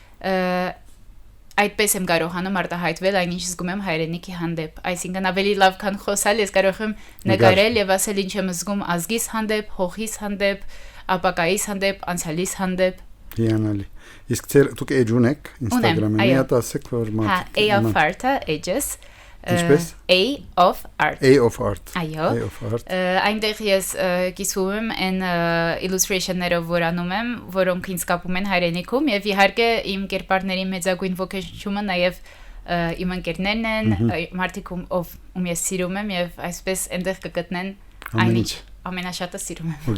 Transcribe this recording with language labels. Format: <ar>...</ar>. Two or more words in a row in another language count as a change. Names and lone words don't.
<hy>Այդպես եմ կարողանում արտահայտվել այնինչ զգում եմ հայրենիքի հանդեպ, այսինքն ավելի լավ քան խոսալ, ես կարող եմ նկարել եւ ասել ինչ եմ զգում ազգիս հանդեպ, հողիս հանդեպ, ապակայիս հանդեպ, անցյալիս հանդեպ։ Հիանալի։ Իսկ դուք էջ ունեք Instagram-ին, մի հատ ասեք որ Հա, AFart-ը, Edges, Ինչպես</hy> <en>A of Art A of Art</en> <hy>Այո</hy> <en>A of Art</en> <hy>այնտեղ ես կիսվում եմ այն illustration-ներով որ անում եմ որոնք ինձ կապում են հայրենիքում եւ իհարկե իմ կերպարների մեծագույն ոգեշնչումը նաեւ իմ ընկերներն են մարդիկ ում ես սիրում եմ եւ այսպես այնտեղ կգտնեն այնինչ ամենաշատը սիրում եմ։</hy>